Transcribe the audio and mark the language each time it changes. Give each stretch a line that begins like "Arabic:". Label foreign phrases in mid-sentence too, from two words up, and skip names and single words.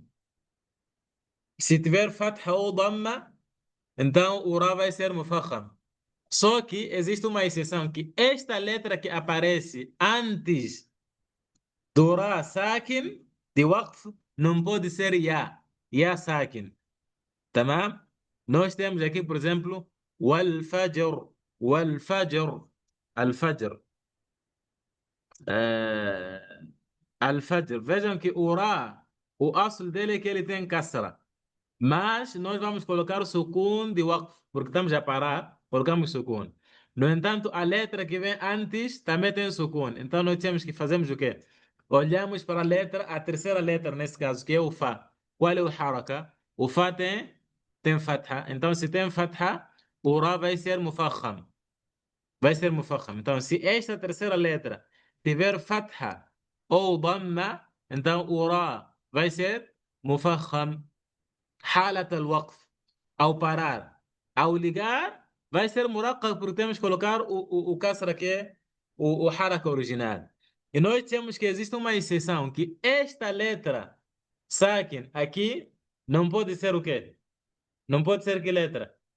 Portuguese: Se tiver fatha ou dhamma, então o ra vai ser mufakham. Só que existe uma exceção, que esta letra que aparece antes do
Arabic: ra sakin,
Portuguese: de waqf, não pode ser ya.
Arabic: ياء ساكن. تمام?
Portuguese: Nós temos aqui, por exemplo,
Arabic: والفجر. والفجر. الفجر. الفجر.
Portuguese: Vejam que o Ra, o aslo dele é que ele tem kasra. Mas nós vamos colocar o sukun de waqf, porque estamos a parar, colocamos sukun. No entanto, a letra que vem antes também tem sukun. Então nós temos que fazermos o quê? Olhamos para a letra, a terceira letra nesse caso, que é o Fa. Qual é o haraka? O Fa tem fatha. Então se tem fatha, o Ra vai ser mufakham. Vai ser mufakham. Então se esta terceira letra tiver fatha ou dhamma, então o ra vai ser مفخم.
Arabic: حالة الوقف أو
Portuguese: parar أو ligar vai ser مرقق porque temos que colocar o caçra que é o حركة original. E nós temos que existe uma exceção que esta letra saquem aqui não pode ser o quê? Não pode ser que letra?